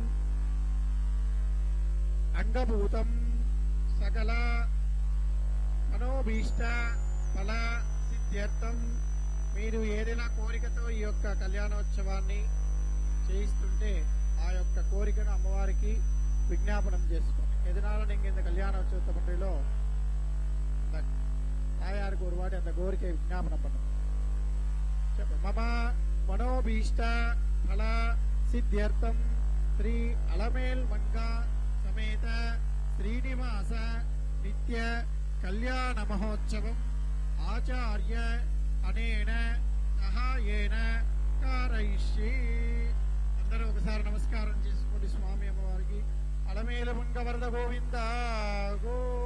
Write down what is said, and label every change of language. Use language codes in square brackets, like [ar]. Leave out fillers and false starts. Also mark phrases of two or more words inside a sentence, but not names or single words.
[te] అంగభూతం సకల మనోభీష్ట ఫల సిద్ధ్యర్థం మీరు ఏదైనా కోరికతో ఈ యొక్క కళ్యాణోత్సవాన్ని చేయిస్తుంటే ఆ యొక్క కోరికను అమ్మవారికి విజ్ఞాపనం చేసుకోండి [ta] எதனால நீங்க இந்த கல்யாணோற்சவத்தை பண்றீங்களோ தாயாருக்கு ஒரு வாட்டி அந்த கோரிக்கையை விஞ்ஞாபனம் பண்ணுங்க [sa] மம மனோபீஷ்ட பல சித்தியர்த்தம் ஸ்ரீ அலமேல் மங்கா சமேத ஸ்ரீனிவாச நித்ய கல்யாண மகோத்சவம் ఆచార్య అనేన సహాయేన కారయిష్యే [te] అందరూ ఒకసారి నమస్కారం చేసుకోండి స్వామి అమ్మవారికి అలమేల మంగ వరద గోవింద గో